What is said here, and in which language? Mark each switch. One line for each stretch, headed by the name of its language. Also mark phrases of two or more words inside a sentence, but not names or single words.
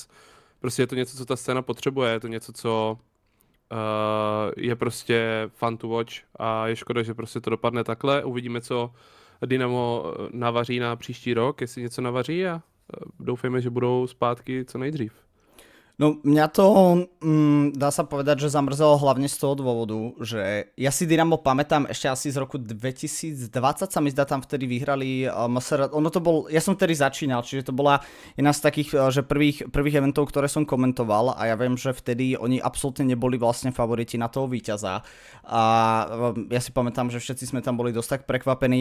Czech: Prostě je to něco, co ta scéna potřebuje, je to něco, co je prostě
English: fun to watch
Czech: a je škoda, že prostě to dopadne takhle. Uvidíme, co Dynamo navaří na příští rok, jestli něco navaří a doufejme, že budou zpátky co nejdřív.
Slovak: No mňa to dá sa povedať, že zamrzelo hlavne z toho dôvodu, že ja si Dynamo pamätám ešte asi z roku 2020 sa mi zdá, tam vtedy vyhrali MSR. Ono to bol, ja som vtedy začínal, čiže to bola jedna z takých, že prvých eventov, ktoré som komentoval a ja viem, že vtedy oni absolútne neboli vlastne favoriti na toho víťaza a ja si pamätám, že všetci sme tam boli dosť tak prekvapení.